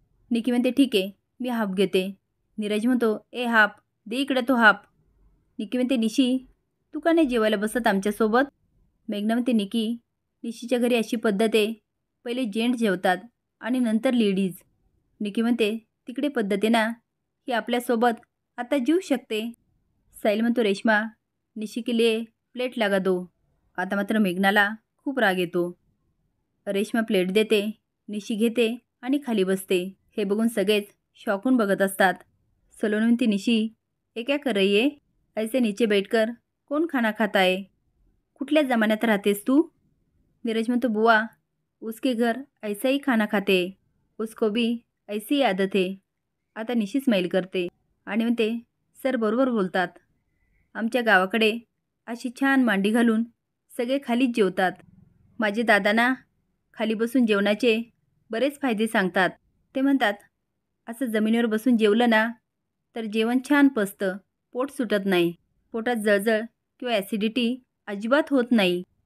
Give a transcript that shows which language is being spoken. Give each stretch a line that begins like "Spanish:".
Marathi: निकी म्हणते, ठीक आहे मी हाफ घेते. नीरज म्हणतो, ए हाफ दे इकडे तो हाफ. निकी म्हणते, निशी तू का नाही जेवायला बसत आमच्यासोबत? मेघना म्हणते, निकी निशीच्या घरी अशी पद्धत आहे, पहिले जेंट्स जेवतात आणि नंतर लेडीज. निकी म्हणते, तिकडे पद्धत आहे ना, ही आपल्यासोबत आता जेवू शकते.
Hindi: साहिल म्हणतो, रेश्मा निशी के लिए प्लेट लगा दो.
Marathi: आता मात्र मेघनाला खूप राग येतो. रेश्मा प्लेट देते, निशी घेते आणि खाली बसते. हे बघून सगळेच शॉकून बघत असतात.
Hindi: सलोनी म्हणते, निशी ये क्या कर रही है? ऐसे नीचे बैठकर कौन खाना खाता है?
Marathi: कुठल्या जमान्यात राहतेस तू?
Hindi: नीरज म्हणतो, बुवा उसके घर ऐसा ही खाना खाते, उसको भी ऐसी ही आदत है.
Marathi: आता निशी स्माईल करते आणि म्हणते, सर बरोबर बोलतात. आमच्या गावाकडे अशी छान मांडी घालून सगळे खालीच जेवतात. माझे दादा ना खाली बसून जेवणाचे बरेच फायदे सांगतात. ते म्हणतात, असं जमिनीवर बसून जेवलं ना तर जेवण छान पचतं, पोट सुटत नाही, पोटात जळजळ किंवा ॲसिडिटी अजिबात होत नाही.